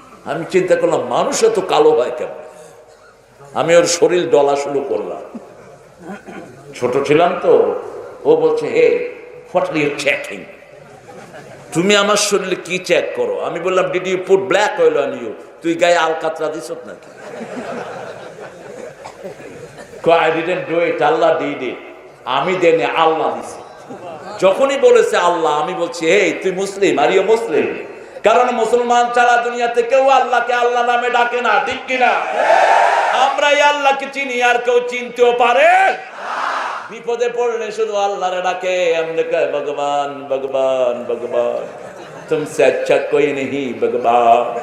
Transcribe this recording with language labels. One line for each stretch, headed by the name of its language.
Bangla: আমি চিন্তা করলাম মানুষ এত কালো হয় কেমন। আমি ওর শরীর ডলা শুরু করলাম, ছোট ছিলাম তো। ও বলছে,
English: hey what are you checking,
Bangla: তুমি আমার শরীরে কি চেক করো? আমি বললাম,
English: did you put black oil on you,
Bangla: তুই গায়ে আলকাতরা দিস নাকি?
English: I didn't do it, Allah did it.
Bangla: আমি দেনে, আল্লাহ দিছে। যখনই বলেছে আল্লাহ, আমি বলছি, হে তুই মুসলিম,
English: Are you Muslim?
Bangla: কারণ মুসলমান ছাড়া দুনিয়াতে কেউ আল্লাহকে আল্লাহ নামে ডাকে না, ঠিক কিনা? আমরা এই আল্লাহকে চিনি, আর কেউ চিনতেও পারে। বিপদে পড়লে শুধু আল্লাহরে ডাকে, আমরা কয় ভগবান ভগবান ভগবান,
Hindi: তুমসে আচ্ছা কোই নেহি ভগবান।